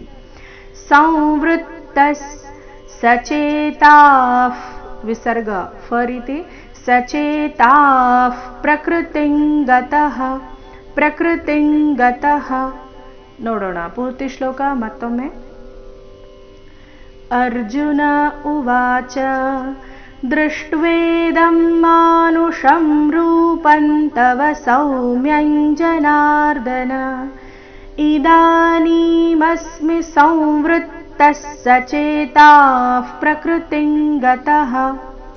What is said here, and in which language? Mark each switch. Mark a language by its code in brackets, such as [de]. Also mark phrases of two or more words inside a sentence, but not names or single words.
[sa] ಸಂವೃತ್ತ ಸಚೇತಾಃ ವಿಸರ್ಗ ಫ ರೀತಿ. ಸಚೇತಾಃ ಪ್ರಕೃತಿಂ ಗತಃ ಪ್ರಕೃತಿಂ ಗತಃ. [kn] ನೋಡೋಣ ಪೂರ್ತಿ ಶ್ಲೋಕ ಮತ್ತೊಮ್ಮೆ. [sa] ಅರ್ಜುನ ಉವಾಚ ದೃಷ್ಟ್ವೇದಂ ಮಾನುಷಂ ರೂಪಂ ತವ ಸೌಮ್ಯಂ ಜನಾರ್ದನ ಇದಾನೀಮಸ್ಮಿ ಸಂವೃತ್ತಃ ಸಚೇತಾಃ ಪ್ರಕೃತಿಂ ಗತಃ.